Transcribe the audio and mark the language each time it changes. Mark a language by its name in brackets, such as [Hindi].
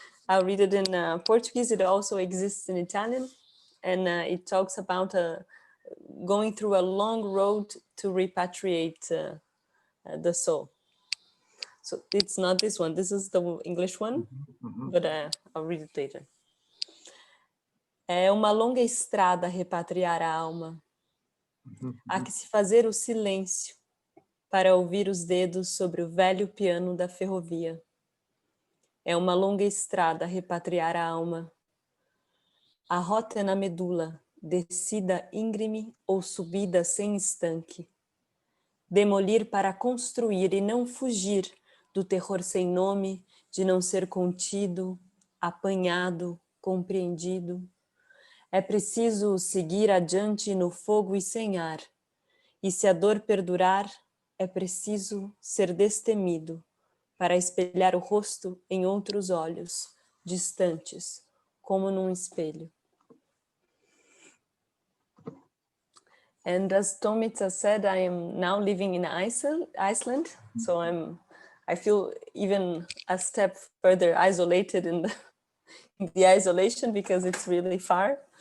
[English] I'll read it in Portuguese. It also exists in Italian. And it talks about going through a long road to repatriate the soul. So it's not this one. This is the English one, but I'll read it later. [Portuguese] É uma longa estrada repatriar a alma. Há que se fazer o silêncio para ouvir os dedos sobre o velho piano da ferrovia. É uma longa estrada repatriar a alma. A rota é na medula, descida íngreme ou subida sem estanque. Demolir para construir e não fugir do terror sem nome, de não ser contido, apanhado, compreendido. É preciso seguir adiante no fogo e sem ar. E se a dor perdurar, é preciso ser destemido para espelhar o rosto em outros olhos, distantes, como num espelho. [English] And as Tomica said, I am now living in Iceland, so I feel even a step further isolated in the isolation because it's really far.